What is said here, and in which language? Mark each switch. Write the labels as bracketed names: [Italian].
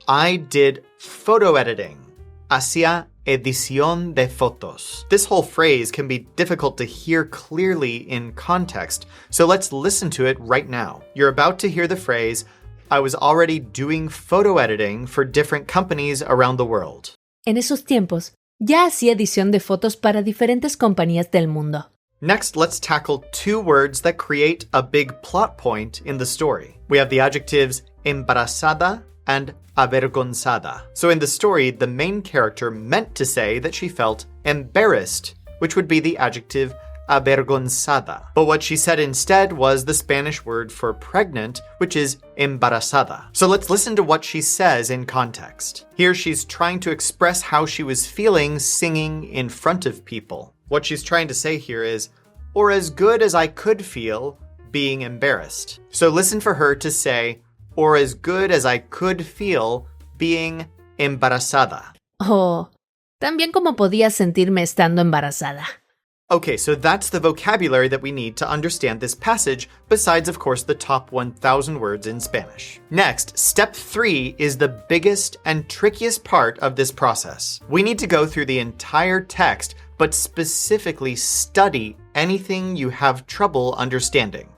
[English] I did photo editing. [Spanish] Hacía edición de fotos. [English] This whole phrase can be difficult to hear clearly in context, so let's listen to it right now. You're about to hear the phrase, I was already doing photo editing for different companies around the world. [Spanish] En esos tiempos, ya hacía edición de fotos para diferentes compañías del mundo. [English] Next, let's tackle 2 words that create a big plot point in the story. We have the adjectives embarazada and avergonzada. So in the story, the main character meant to say that she felt embarrassed, which would be the adjective avergonzada. But what she said instead was the Spanish word for pregnant, which is embarazada. So let's listen to what she says in context. Here she's trying to express how she was feeling singing in front of people. What she's trying to say here is, or as good as I could feel being embarrassed. So listen for her to say, or as good as I could feel being embarazada. [Spanish] Oh, tan bien como podía sentirme estando embarazada. [English] Okay, so that's the vocabulary that we need to understand this passage, besides, of course, the top 1,000 words in Spanish. Next, step 3 is the biggest and trickiest part of this process. We need to go through the entire text, but specifically study anything you have trouble understanding.